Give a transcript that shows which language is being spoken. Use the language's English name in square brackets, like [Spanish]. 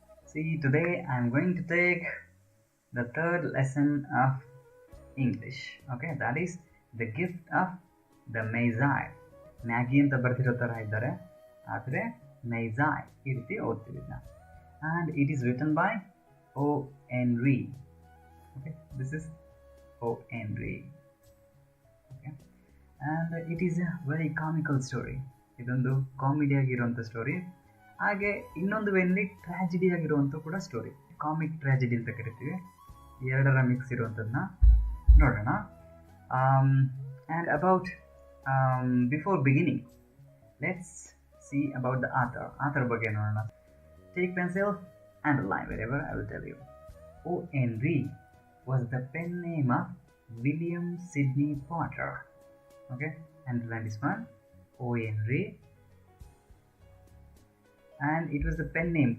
[English] See, today I'm going to take the third lesson of English. Okay, that is the gift of the Magi. [Kannada] Maggi ಅಂತ ಬರ್ತಿರೋ ಥರ ಇದ್ದಾರೆ ಆದರೆ ಮೈಸಾಯ್ ಈ ರೀತಿ ಓದ್ತೀವಿ ನಾವು. [English] And it is written by O. Henry. Okay, this is O. Henry. Okay, and it is a very comical story. [Kannada] ಇದೊಂದು ಕಾಮಿಡಿ ಆಗಿರುವಂಥ ಸ್ಟೋರಿ, ಹಾಗೆ ಇನ್ನೊಂದು ವೇನಲ್ಲಿ ಟ್ರ್ಯಾಜಿಡಿ ಆಗಿರುವಂಥ ಕೂಡ ಸ್ಟೋರಿ. ಕಾಮಿಕ್ ಟ್ರ್ಯಾಜಿಡಿ ಅಂತ ಕರಿತೀವಿ. ಎರಡರ ಮಿಕ್ಸ್ ಇರುವಂಥದ್ದನ್ನ ನೋಡೋಣ. [English] and about before beginning let's see about the author [Kannada] ಬಗ್ಗೆ ನೋಡೋಣ. [English] Take pencil and line wherever I will tell you. O. Henry was the pen name of William Sidney Potter. Okay, underline this one. O. Henry, and it was the pen name.